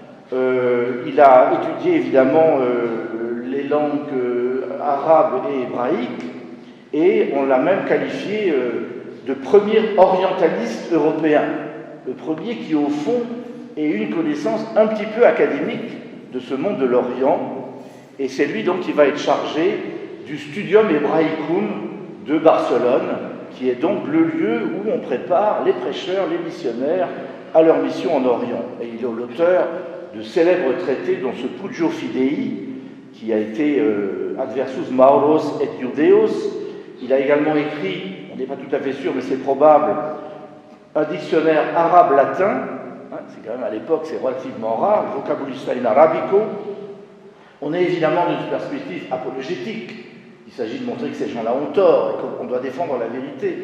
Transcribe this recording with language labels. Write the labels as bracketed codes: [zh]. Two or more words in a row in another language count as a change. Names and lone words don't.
[fr] Il a étudié évidemment les langues arabes et hébraïques, et on l'a même qualifié de premier orientaliste européen, le premier qui au fond ait une connaissance un petit peu académique de ce monde de l'Orient, et c'est lui donc qui va être chargé du Studium Hebraicum de Barcelone, qui est donc le lieu où on prépare les prêcheurs, les missionnaires à leur mission en Orient. Et il est l'auteur de célèbres traités, dont ce Pugio Fidei, qui a été Adversus Mauros et Judeos. Il a également écrit, on n'est pas tout à fait sûr, mais c'est probable, un dictionnaire arabe-latin. C'est quand même à l'époque, c'est relativement rare, le Vocabulus in Arabico. On est évidemment dans une perspective apologétique. Il s'agit de montrer que ces gens-là ont tort et qu'on doit défendre la vérité.